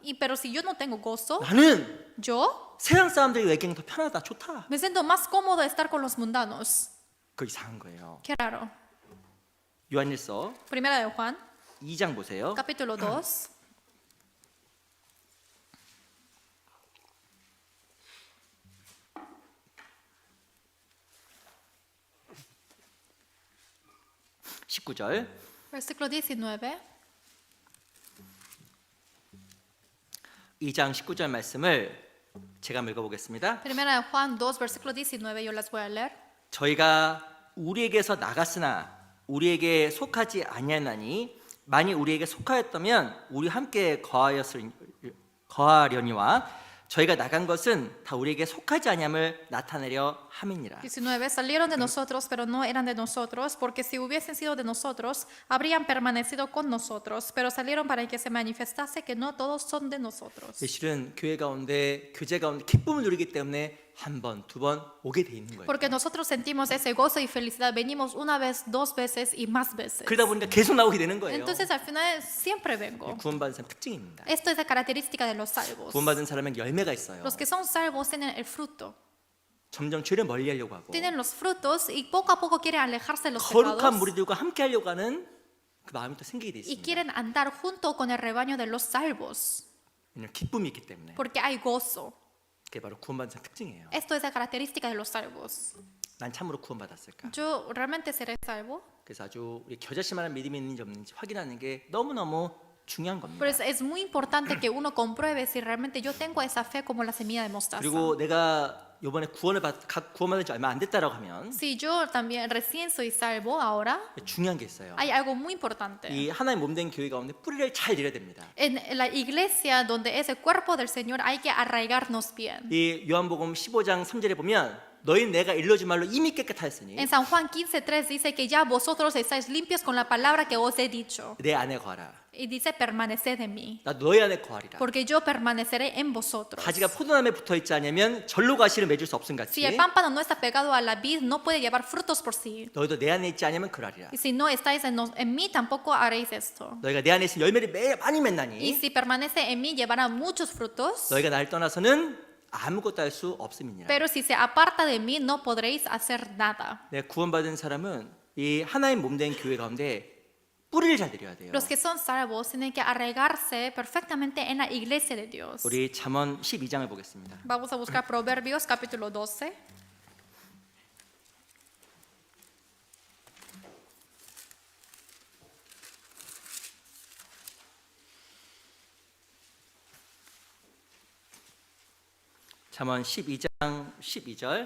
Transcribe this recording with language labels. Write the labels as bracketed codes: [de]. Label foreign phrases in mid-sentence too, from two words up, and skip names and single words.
[es] Pero si yo no tengo gozo, [ko] 나는 [es] yo [ko] 세상 사람들이 얘기하는 게 더 편하다, 좋다. [es] me siento más cómodo de estar con los mundanos. [ko] 그거 이상한 거예요. [es] Qué raro. [ko] 요한일서 [es] Primera de Juan, [ko] 2장 보세요. [es] capítulo 2. [ko] (19절) [es] Versículo 19. [ko] 2장 19절 말씀을 제가 읽어보겠습니다. [es] Primera de Juan 2, versículo 19, yo las voy a leer. [ko] 저희가 우리에게서 나갔으나 우리에게 속하지 아니하나니 만일 우리에게 속하였다면 우리 함께 거하려니와 저희가 나간 것은 다 우리에게 속하지 아니함을 나타내려 함이니라. 19. [es] Salieron de nosotros, pero no eran de nosotros, porque si hubiesen sido de nosotros, habrían permanecido con nosotros. Pero salieron para que se manifestase que no todos son de nosotros. [ko] 실은 교회 가운데 교제 가운데 기쁨을 누리기 때문에 한 번, 두 번 오게 돼 있는 거예요. [es] Porque nosotros sentimos ese gozo y felicidad. Venimos una vez, dos veces y más veces. [ko] 그러다 보니까 계속 나오게 되는 거예요. [es] Entonces al final siempre vengo. [ko] 구원받은 사람 특징입니다. [es] Esto es la característica de los salvos. [ko] 구원받은 사람에게 열매가 있어요. [es] Los que son salvos tienen el fruto. [ko] 점점 죄를 멀리하려고 하고 [es] Tienen los frutos y poco a poco quieren alejarse de los [ko] 거룩한 [es] pecados. [ko] 무리들과 함께 하려고 하는 그 마음이 또 생기게 돼 [es] Y [ko] 있습니다. [es] quieren andar junto con el rebaño de los salvos. [ko] 왜냐하면 기쁨이 있기 때문에. [es] Porque hay gozo. [ko] 그게 바로 구원받은 사람 특징이에요. [es] Esto es la característica de los salvos. [ko] 난 참으로 구원받았을까? [es] ¿Yo realmente seré salvo? [ko] 그래서 아주 우리 겨자씨만한 믿음이 있는지 없는지 확인하는 게 너무너무 중요한 겁니다. [es] Por eso es muy importante que uno compruebe si realmente yo tengo esa fe como la semilla de mostaza. [ko] 그리고 내가 이번에 구원받은 지 얼마 안 됐다라고 하면 [es] Si yo también recién soy salvo ahora, [ko] 중요한 게 있어요. [es] hay algo muy importante. [ko] 이 하나님 몸된 교회 가운데 뿌리를 잘 내려야 됩니다. [es] En la iglesia donde es el cuerpo del Señor hay que arraigarnos bien. [ko] 이 요한복음 15장 3절에 보면 너희 내가 일러준 말로 이미 깨끗하였으니 [es] En San Juan 15:3 dice que ya vosotros estáis limpios con la palabra que os he dicho. [ko] 내 안에 거하라. [es] Y dice permaneced en mí, [ko] 나 너희 안에 거하리라. [es] porque yo permaneceré en vosotros. [ko] 가지가 포도나무에 붙어 있지 않으면 절로 가시를 맺을 수 없음 같이 [es] Si el pámpano no está pegado a la vid, no puede llevar frutos por sí. [ko] 너희도 내 안에 있지 않으면 그러리라. [es] Y si no estáis en mí, tampoco haréis esto. [ko] 너희가 내 안에 있으면 열매를 많이 [es] Y [ko] 맺나니 [es] si permanece en mí, llevará muchos frutos. [ko] 너희가 나를 떠나서는 아무것도 할 수 없음이니라. [es] Pero si se aparta de mí, no podréis hacer nada. [ko] 내 구원받은 사람은 이 하나님 몸된 교회 가운데 뿌리를 잘 내려야 돼요. [es] Los que son salvos tienen que arraigarse perfectamente en la iglesia de Dios. [ko] 우리 잠언 12장을 보겠습니다. [es] Vamos a buscar Proverbios capítulo 12. [ko] 잠언 12장 12절